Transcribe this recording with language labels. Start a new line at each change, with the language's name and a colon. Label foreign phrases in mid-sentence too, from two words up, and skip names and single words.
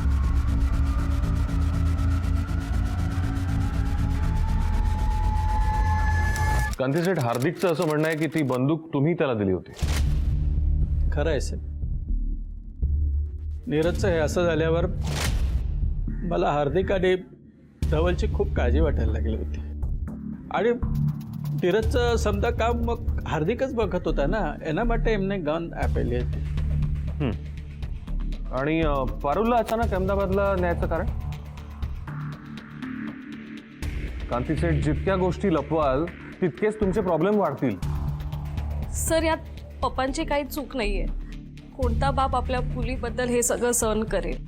Marathi: कांती शेठ, हार्दिकचं असं म्हणणं आहे की ती बंदूक तुम्ही त्याला दिली होती. खरं आहे साहेब. नीरजचं हे असं झाल्यावर मला हार्दिक आणि धवलची खूप काळजी वाटायला लागली होती. आणि नीरजचं समजा काम मग हार्दिकच बघत होता ना,
Gujarati: एना માટે એમને ગન આપેલી હતી.
Marathi: आणि पारुलला अचानक अहमदाबादला न्यायचं कारण? कांती शेठ, जितक्या गोष्टी लपवाल तितकेच तुमचे प्रॉब्लेम वाढतील. सर यात पप्पांची काही चूक नाहीये. कोणता बाप आपल्या मुलीबद्दल हे सगळं सहन करेल?